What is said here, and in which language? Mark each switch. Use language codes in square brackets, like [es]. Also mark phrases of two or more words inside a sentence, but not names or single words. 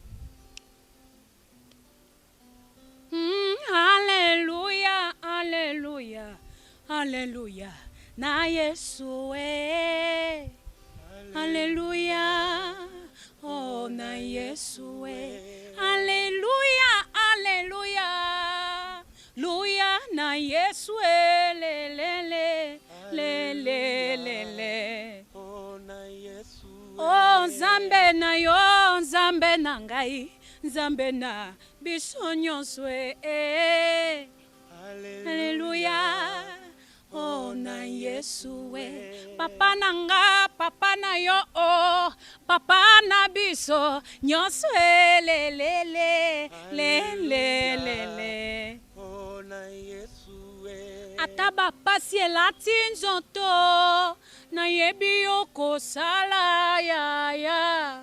[fr] Alléluia, alléluia, alléluia. [ln] Na Yesu e. Alléluia. Oh na Yesu e. [fr] Alléluia, alléluia. [ln] Luya na Yesu e le le le. Le le le le oh nzambe na yo nzambe na ngai nzambe na biso nyonso Alléluia oh na Yesu papa nanga papa na yo oh papa na biso nyonso le le le le le le le oh na Yesu ataba pasi elati nzoto nayebi okosala yaya.